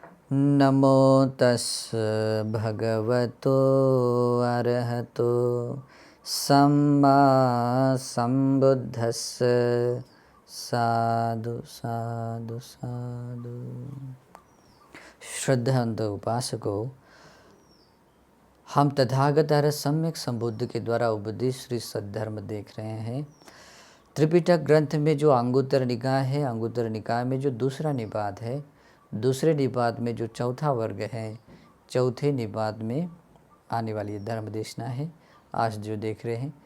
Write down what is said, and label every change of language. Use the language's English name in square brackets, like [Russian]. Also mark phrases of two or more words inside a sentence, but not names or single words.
[Pali] नमो तस् भगवतो अरहतो सम्मा संबुद्धस्स। साधु साधु साधु। [Hindi] श्रद्धावंत उपासकों, हम तथागत सम्यक संबुद्ध के द्वारा उपदेश श्री सद्धर्म देख रहे हैं। त्रिपिटक ग्रंथ में जो अंगुत्तर निकाय है, अंगुत्तर निकाय में जो दूसरा निपात है, दूसरे निपात में जो चौथा वर्ग है, चौथे निपात में आने वाली धर्म देशना है आज जो देख रहे हैं।